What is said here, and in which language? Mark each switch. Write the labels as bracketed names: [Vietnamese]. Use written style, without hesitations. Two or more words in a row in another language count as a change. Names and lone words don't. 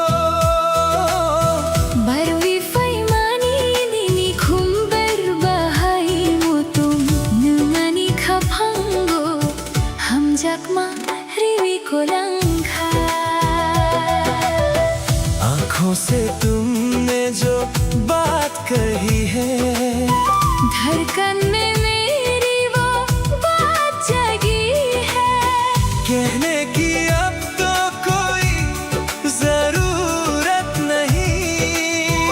[Kok Borok] Barwi fai mani nini khumber bahai mutum Nungani khapango Hamjak ma riwi kolangkha [Hindi] आँखों से तुमने जो बात कही है धड़कन में मेरी वो बात जगी है कहने की अब तो कोई जरूरत नहीं